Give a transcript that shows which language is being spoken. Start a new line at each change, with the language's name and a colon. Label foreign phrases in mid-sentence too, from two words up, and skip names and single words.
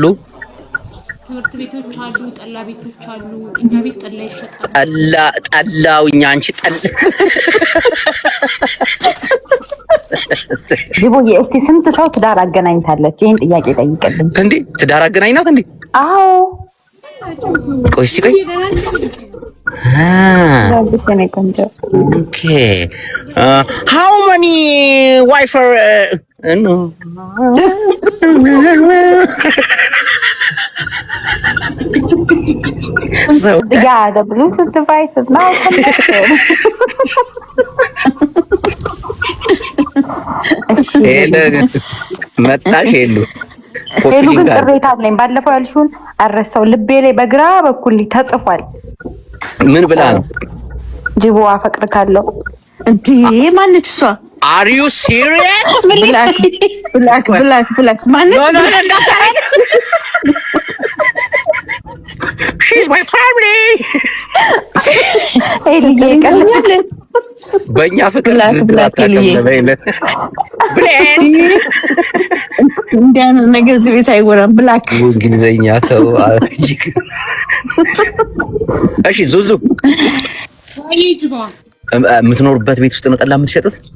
Amharic: ትምህርት ቤቶች አሉ፣ ጠላ ቤቶች አሉ። እኛ ቤት ጠላ ይሸጣል። ጠላውኛ አንቺ ጅቦዬ እስቲ ስንት ሰው ትዳር አገናኝታለች? ይሄን ጥያቄ ጠይቅልኝ። እንዴ ትዳር አገናኝናት እንዴ? አዎ ቆይ እስቲ ቆይ
English: okay how many wife no so yeah the Bluetooth device is now connected
Amharic: መጣሽ ሄሉ ሄሉ ግን ቅሬታ አለኝ። ባለፈው ያልሽውን አረሳው ልቤ ላይ በግራ በኩል ተጽፏል። ምን ብላ ነው? ጅቦ አፈቅርካለሁ። እንዴ ማነች እሷ?
English: Are you serious?
Amharic: ብላክ ማነች?
English: No እንዳታረግ she's my family
Amharic: በእኛ ፍቅር እንዲያን ነገር እዚህ ቤት አይወራም። ብላክ እንግሊዘኛ ተው። እሺ ዙዙ የምትኖርበት ቤት ውስጥ ነው ጠላ የምትሸጡት?